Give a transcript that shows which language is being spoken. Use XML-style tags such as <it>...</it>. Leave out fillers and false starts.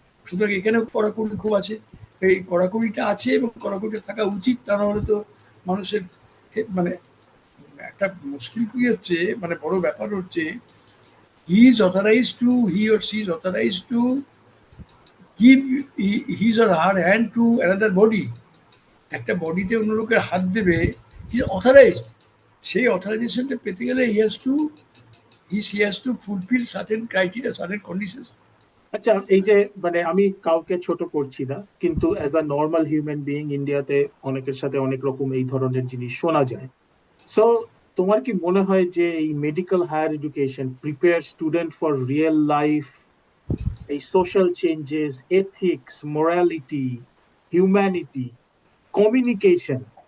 <bn>সুতরাং এখানেও কড়াকড়ি খুব আছে, এই কড়াকড়িটা আছে, এবং কড়াকড়িটা থাকা উচিত, তা নাহলে তো মানুষের মানে একটা মুশকিল কি হচ্ছে, মানে বড় ব্যাপার হচ্ছে,</bn> <en>He or she is authorise to give his or her hand to another body.</en> <bn>একটা বডিতে অন্য লোকের হাত দেবে,</bn> <en>he is authorised,</en> <bn>সেই অথরাইজেশনটা পেতে গেলে</bn> <en>he has to fulfill certain criteria, certain conditions.</en> <bn>আচ্ছা, এই যে মানে আমি কাউকে ছোট করছি না, কিন্তু</bn> <en>as a normal human being</en> <bn>ইন্ডিয়াতে অনেকের সাথে অনেক রকম এই ধরনের জিনিস শোনা যায়।</bn> <en>so</en> <bn>তোমার কি মনে হয় যে এই</bn> <en>Medical higher education prepare student for real life, এই social changes, ethics, morality, humanity, communication?</en>